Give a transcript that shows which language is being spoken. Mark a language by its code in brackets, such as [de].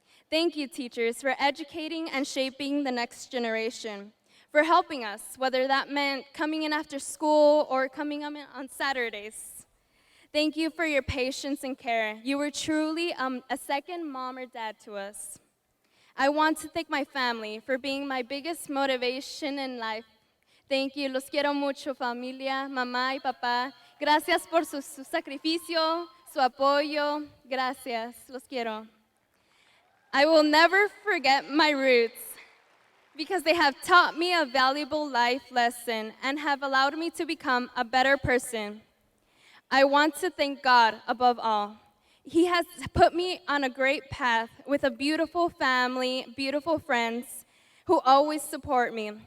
[en] Thank you, teachers, for educating and shaping the next generation, for helping us, whether that meant coming in after school or coming in on Saturdays. Thank you for your patience and care. You were truly a second mom or dad to us. I want to thank my family for being my biggest motivation in life. Thank you. [es] Los quiero mucho, familia, mamá y papá. Gracias por su sacrificio, su apoyo. Gracias. Los quiero. [en] I will never forget my roots because they have taught me a valuable life lesson and have allowed me to become a better person. I want to thank God above all. He has put me on a great path with a beautiful family, beautiful friends who always support me.